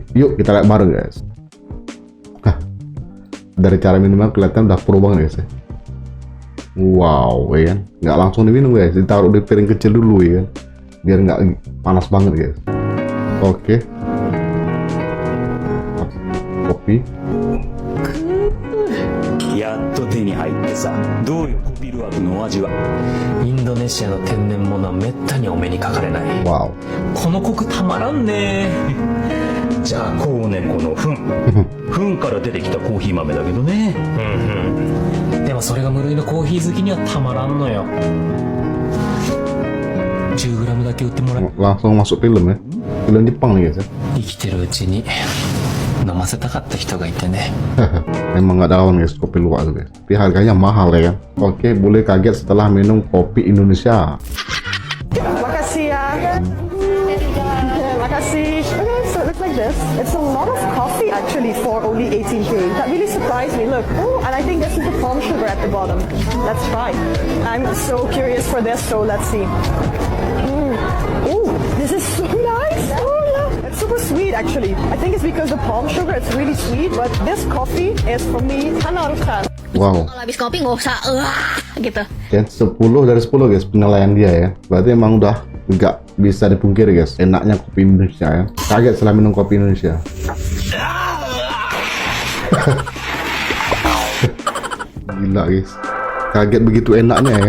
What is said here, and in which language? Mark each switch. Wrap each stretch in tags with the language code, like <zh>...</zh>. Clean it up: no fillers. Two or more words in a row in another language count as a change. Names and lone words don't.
<id>Yuk kita lihat bareng guys. Dari cara minumnya kelihatan udah pro banget guys ya. Wow, ya kan? Nggak langsung diminum guys, ditaruh di piring kecil dulu ya kan, biar nggak panas banget guys. Oke. Kopi.</id> <ja>やっと手に入ってさ、どうよコピルアブのお味は。インドネシアの天然物はめったにお目にかかれない。 Wow. このコクたまらんね。じゃあコウネコの糞糞から出てきたコーヒー豆だけどね。でもそれが無類のコーヒー好きにはたまらんのよ。 10g だけ売ってもらえ。</ja> <id>Langsung masuk film ya. Film Jepang nih guys ya.</id> <ja>生きてるうちに飲ませたかった人がいてね。</ja> <id>Emang nggak ada lawan guys kopi luwak tuh guys. Tapi harganya mahal ya kan. Oke, boleh kaget setelah minum kopi Indonesia. Makasih ya. Makasih.</id> <en>Okay, so it looks like this. It's a lot of coffee actually for only 18k. That really surprised me. Look, oh, and I think this is the palm sugar at the bottom. Let's try. I'm so curious for this, so let's see. Oh, this is so nice. Oh yeah, it's super sweet actually. I think it's because the palm sugar it's really sweet, but this coffee is for me Hanarukan. Wow.</en> <id>Kalau habis kopi nggak usah gitu. Dan 10 dari 10 guys penilaian dia ya. Berarti emang udah nggak bisa dipungkiri guys enaknya kopi Indonesia ya. Kaget setelah minum kopi Indonesia. Gila guys, kaget begitu enaknya ya.</id>